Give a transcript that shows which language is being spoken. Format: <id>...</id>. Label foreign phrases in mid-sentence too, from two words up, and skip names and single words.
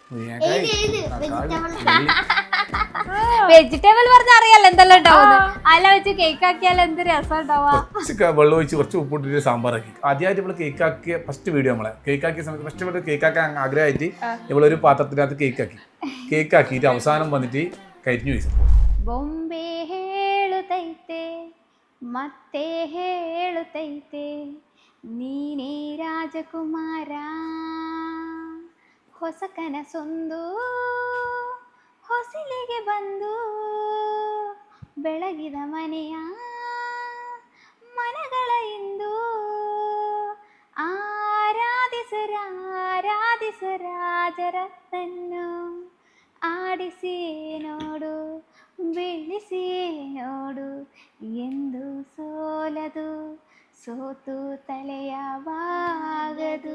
<ml>വെജിറ്റബിൾ പറഞ്ഞ അറിയാലോ എന്തെല്ലാം ഉണ്ടാവും. അല്ല വെച്ച് കേക്ക് ആക്കിയാൽ എന്ത് രസം ഉണ്ടാവാ. വെള്ളം ഒഴിച്ച് കുറച്ച് ഉപ്പിട്ടിട്ട് സാമ്പാറാക്കി. ആദ്യമായിട്ട് നമ്മള് കേക്ക് ആക്കിയ ഫസ്റ്റ് വീഡിയോ നമ്മളെ കേക്ക് ആക്കിയ സമയത്ത് ഫസ്റ്റ് കേക്ക് ആക്കാൻ ആഗ്രഹമായിട്ട് ഇവളൊരു പാത്രത്തിനകത്ത് കേക്ക് ആക്കിയിട്ട് അവസാനം വന്നിട്ട് കരിഞ്ഞു വീശ.</ml> <kn>ಬೊಂಬೆ ಹೇಳುತ್ತೈತೆ ಮತ್ತೆ ಹೇಳುತ್ತೈತೆ ನೀನೇ ರಾಜಕುಮಾರ, ಹೊಸ ಕನಸೊಂದು ಹೊಸಿಲಿಗೆ ಬಂದು ಬೆಳಗಿದ ಮನೆಯ ಮನಗಳ ಇಂದು ಆರಾಧಿಸರಾಜರತ್ನನ್ನು ಆಡಿಸಿ ನೋಡು ಬೆಳೆಸಿ ನೋಡು ಎಂದು ಸೋಲದು ಸೋತು ತಲೆಯ ಬಾಗದು.</kn>